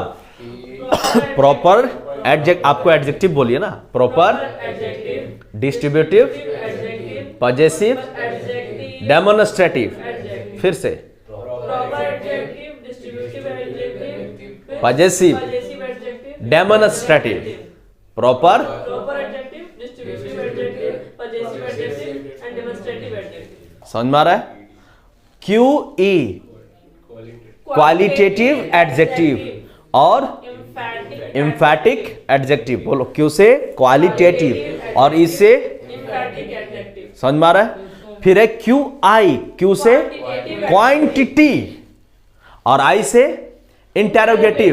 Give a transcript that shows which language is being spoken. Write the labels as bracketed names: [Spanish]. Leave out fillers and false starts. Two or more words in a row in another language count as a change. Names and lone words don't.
[English] proper adject, [Hindi] आपको एडजेक्टिव बोलिए ना। [English] proper, distributive, possessive, demonstrative. [Hindi] फिर से पजेसिव, [English] Possessive adjective. demonstrative, proper, Proper adjective. Distributive adjective. Possessive adjective and demonstrative adjective. [Hindi] समझ में आ रहा है? [English] QE qualitative adjective और Emphatic. emphatic adjective. [Hindi] बोलो, क्यू से क्वालिटेटिव और ई से [English] Emphatic adjective. [Hindi] समझ में आ रहा है? फिर है क्यू आई, क्यू से क्वांटिटी और आई से इंटेरोगेटिव।